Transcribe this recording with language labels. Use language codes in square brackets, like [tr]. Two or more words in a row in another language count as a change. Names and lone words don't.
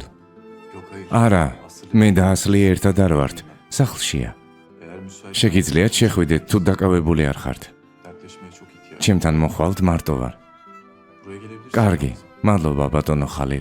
[tr] Yok hayır. [ka] არა, Aslı, მე და ასლი ერთად არ ვართ. სახლშია. [tr] eğer müsait [ka] შეგიძლიათ შეხვიდეთ თუ დაკავებული არ ხართ. [tr] dertleşmeye çok ihtiyaç. [ka] ჩემთან მოხვალთ, მარტო ვარ. [tr] Buraya gelebilirsin. [ka] კარგი. მადლობა ბატონო ხალილ.